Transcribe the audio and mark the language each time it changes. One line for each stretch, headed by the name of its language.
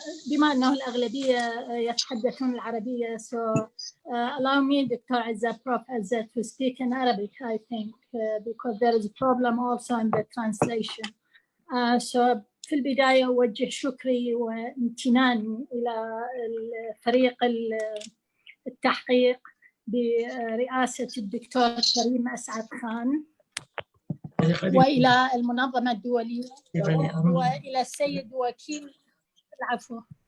Arabic: بما أنه الأغلبية يتحدثون العربية,
English: so allow me, Dr. Azza, Prof. Azza, to speak in Arabic, I think, because there is a problem also in the translation.
Arabic: So في البداية أوجه شكري وامتناني إلى فريق التحقيق برئاسة الدكتور كريم أسعد خان، وإلى المنظمة الدولية، وإلى السيد وكيل العفو.